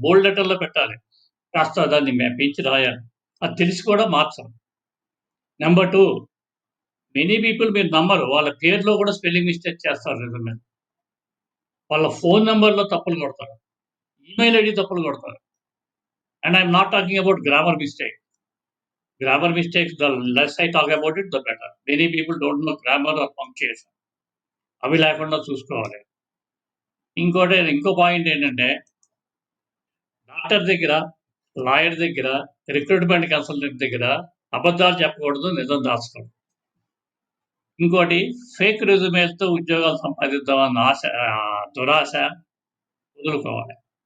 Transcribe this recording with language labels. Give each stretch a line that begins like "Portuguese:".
Telugu: బోల్డ్ లెటర్‌లో పెట్టాలి. కాస్త దాన్ని పెంచి రాయాలి. అది తెలిసి కూడా మార్చరు.
English: number 2, many people
Telugu: మీరు నమ్మరు. వాళ్ళ పేరులో కూడా స్పెల్లింగ్ మిస్టేక్ చేస్తారు రెజ్యూమే. వాళ్ళ ఫోన్ నంబర్‌లో తప్పులు కొడతారు.
English: email ID
Telugu: తప్పులు కొడతారు.
English: And I'm not talking about grammar mistake. Grammar mistakes, the less I talk about it, the better. Many people don't know grammar or punctuation.
Telugu: అవి లేకుండా చూసుకోవాలి. ఇంకో పాయింట్ ఏంటంటే డాక్టర్ దగ్గర, లాయర్ దగ్గర, రిక్రూట్మెంట్ కన్సల్టెంట్ దగ్గర అబద్ధాలు చెప్పకూడదు, నిజం దాచకూడదు. ఇంకోటి ఫేక్ రెజ్యూమేలతో ఉద్యోగాలు సంపాదిద్దామన్న దురాశ వదులుకోవాలి.